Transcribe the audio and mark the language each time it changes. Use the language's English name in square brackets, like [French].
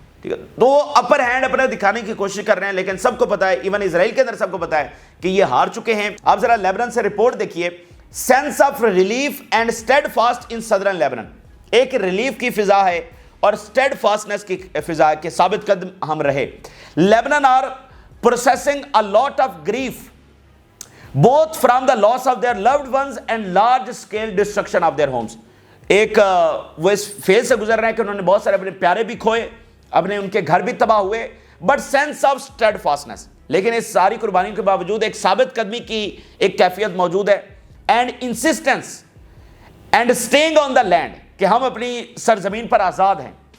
[Urdu] ٹھیک ہے, تو وہ اپر ہینڈ اپنا دکھانے کی کوشش کر رہے ہیں. لیکن سب کو پتہ ہے, ایون اسرائیل کے اندر سب کو پتہ ہے کہ یہ ہار چکے ہیں. آپ ذرا لیبنان سے رپورٹ دیکھیے, [English] Sense of relief and steadfast in southern Lebanon. [Urdu] ایک ریلیف کی فضا ہے اور اسٹیڈ فاسٹنس کی فضا ہے کہ ثابت قدم ہم رہے. [English] Lebanon are processing a lot of grief both from the loss of their loved ones and large scale destruction of their homes. [Urdu] ایک وہ اس فیز سے گزر رہے ہیں کہ انہوں نے بہت سارے اپنے پیارے بھی کھوئے, اپنے ان کے گھر بھی تباہ ہوئے, [English] but sense of steadfastness, [Urdu] لیکن اس ساری قربانیوں کے باوجود ایک ثابت قدمی کی ایک کیفیت موجود ہے. [English] and insistence and staying on the land, [Urdu] کہ ہم اپنی سرزمین پر آزاد ہیں.